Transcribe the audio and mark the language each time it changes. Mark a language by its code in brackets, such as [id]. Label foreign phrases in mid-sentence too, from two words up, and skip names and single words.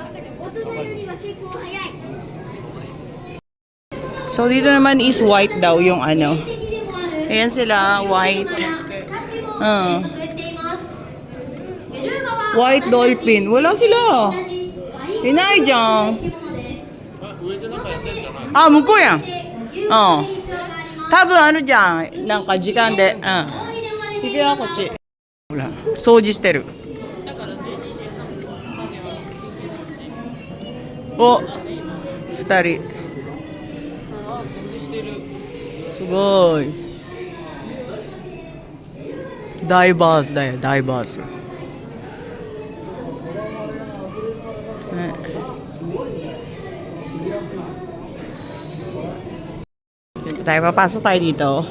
[tl] So, dito naman [en] is white [tl] daw yung Ayan sila, white. White dolphin. Wala sila. Inay dyan. [ja] Ah, 向こうやん。多分じゃん。なんか時間で。行くよ、こっち。ほら、掃除してる。お、2人。すごい。ダイバーズだよ、ダイバーズ。 [tl] Dito tayo, papasok tayo dito.